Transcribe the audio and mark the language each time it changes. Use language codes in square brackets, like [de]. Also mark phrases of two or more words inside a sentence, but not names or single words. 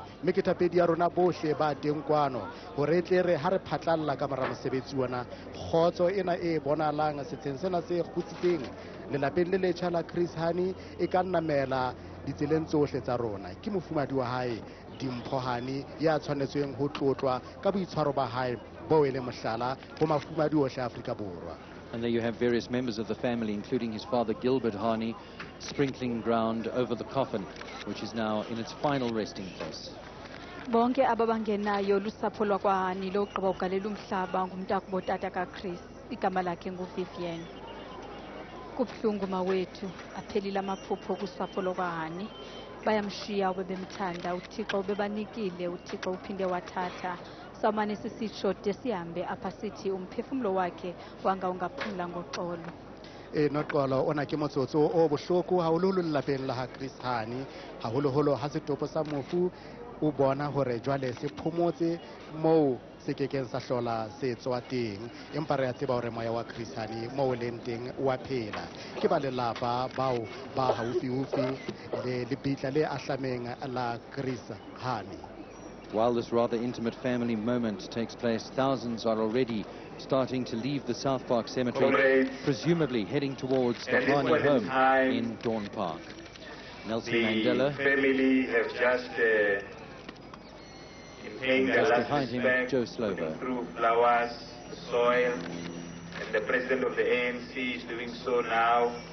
[st] mme ke thapedi ya rona bohle ba teng kwano hore tle re ha re phatlalla ka mora mosebetsi ona kgotso ena e bonahalang setsheng sena se kgutsitseng lelapeng le letjha la Chris Hani e ka nnamela ditseleng tsohle tsa rona ke mofumadi wa hae Dimpho Hani ya tshwanetsweng ho tlotlwa ka boitshwaro ba hae bo e le mohlala ho mafumadi ohle Afrika Borwa. [en] And there you have various members of the family, including his father Gilbert Hani, sprinkling ground over the coffin, which is now in its final resting place. [xh] Bonke ababangenayo lusapho lwakwaHani logqiba ugalela umhlaba ngumntakubo tata kaChris igama lakhe nguVivian. Kubuhlungu mawethu aphelile amaphupho kusapho lwakwaHani bayamshiya ubebemthanda uThixo ubebanikile uThixo uphinde wathatha samane sisitsho de sihambe apha sithi umphefumlo wakhe wanga ungaphumla ngoxolo. [st] Noxolo ona ke motsotso o bohloko haholoholo lelapeng la ha Chris Hani haholoholo ha setopo sa mofu o bona hore jwale se phomotse moo se kekeng sa hlola se tswa teng empa re a tseba hore moya wa Chris Hani moo leng teng wa phela ke ba lelapa bao ba haufiufi le lebitla le ahlameng la Chris Hani. [en] While this rather intimate family moment takes place, thousands are already starting to leave the South Park Cemetery, presumably heading towards the Hani home in Dawn Park. Nelson Mandela, family have just paying their last respect, through flowers, soil, and the president of the ANC is doing so now.